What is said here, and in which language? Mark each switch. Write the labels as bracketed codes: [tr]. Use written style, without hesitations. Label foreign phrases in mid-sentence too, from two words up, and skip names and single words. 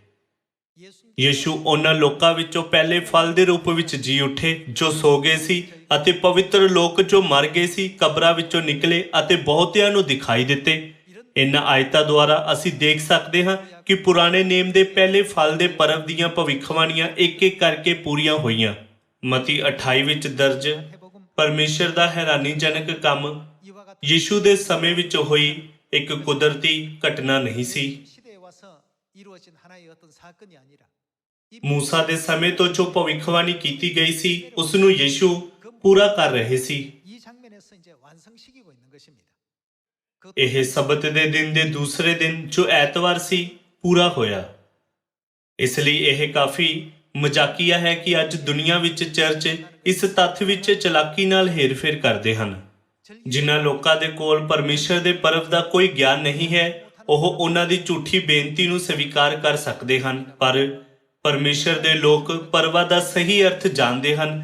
[pa] ਯੀਸ਼ੂ ਉਹਨਾਂ ਲੋਕਾਂ ਵਿੱਚੋਂ ਪਹਿਲੇ ਫਲ ਦੇ ਰੂਪ ਵਿੱਚ ਜੀ ਉੱਠੇ ਜੋ ਸੋ ਗਏ ਸੀ ਅਤੇ ਪਵਿੱਤਰ ਲੋਕ ਜੋ ਮਰ ਗਏ ਸੀ ਕਬਰਾਂ ਵਿੱਚੋਂ ਨਿਕਲੇ ਅਤੇ ਬਹੁਤਿਆਂ ਨੂੰ ਦਿਖਾਈ ਦਿੱਤੇ। ਇਹਨਾਂ ਆਇਤਾਂ ਦੁਆਰਾ ਅਸੀਂ ਦੇਖ ਸਕਦੇ ਹਾਂ ਕਿ ਪੁਰਾਣੇ ਨੇਮ ਦੇ ਪਹਿਲੇ ਫਲ ਦੇ ਪਰਵ ਦੀਆਂ ਭਵਿੱਖਬਾਣੀਆਂ ਇੱਕ-ਇੱਕ ਕਰਕੇ ਪੂਰੀਆਂ ਹੋਈਆਂ। ਮਤੀ 28 ਵਿੱਚ ਦਰਜ ਪਰਮੇਸ਼ਰ ਦਾ ਹੈਰਾਨੀਜਨਕ ਕੰਮ [ko] 이와 같은 [pa] ਯੀਸ਼ੂ ਦੇ ਸਮੇਂ ਵਿੱਚ ਹੋਈ ਇੱਕ ਕੁਦਰਤੀ ਘਟਨਾ ਨਹੀਂ ਸੀ। [ko] 시대에 와서 이루어진 하나의 어떤 사건이 아니라 이 [pa] ਮੂਸਾ ਦੇ ਸਮੇਂ ਤੋਂ ਜੋ ਭਵਿੱਖਬਾਣੀ ਕੀਤੀ ਗਈ ਸੀ ਉਸ ਨੂੰ ਯੀਸ਼ੂ ਪੂਰਾ ਕਰ ਰਹੇ ਸੀ। [ko] 이 장면에서 이제 완성시키고 있는 것입니다. 그 [pa] ਇਹ ਸਬਤ ਦੇ ਦਿਨ ਦੇ ਦੂਸਰੇ ਦਿਨ ਜੋ ਐਤਵਾਰ ਸੀ ਪੂਰਾ ਹੋਇਆ। ਇਸ ਲਈ ਇਹ ਕਾਫੀ ਮਜ਼ਾਕੀਆ ਹੈ ਕਿ ਅੱਜ ਦੁਨੀਆ ਵਿੱਚ ਚਰਚ ਇਸ ਤੱਥ ਵਿੱਚ ਚਲਾਕੀ ਨਾਲ ਹੇਰਫੇਰ ਕਰਦੇ ਹਨ। ਜਿਨ੍ਹਾਂ ਲੋਕਾਂ ਦੇ ਕੋਲ ਪਰਮੇਸ਼ਰ ਦੇ ਪਰਵ ਦਾ ਕੋਈ ਗਿਆਨ ਨਹੀਂ ਹੈ ਉਹ ਉਹਨਾਂ ਦੀ ਝੂਠੀ ਬੇਨਤੀ ਨੂੰ ਸਵੀਕਾਰ ਕਰ ਸਕਦੇ ਹਨ, ਪਰ ਪਰਮੇਸ਼ਰ ਦੇ ਲੋਕ ਪਰਵਾਂ ਦਾ ਸਹੀ ਅਰਥ ਜਾਣਦੇ ਹਨ।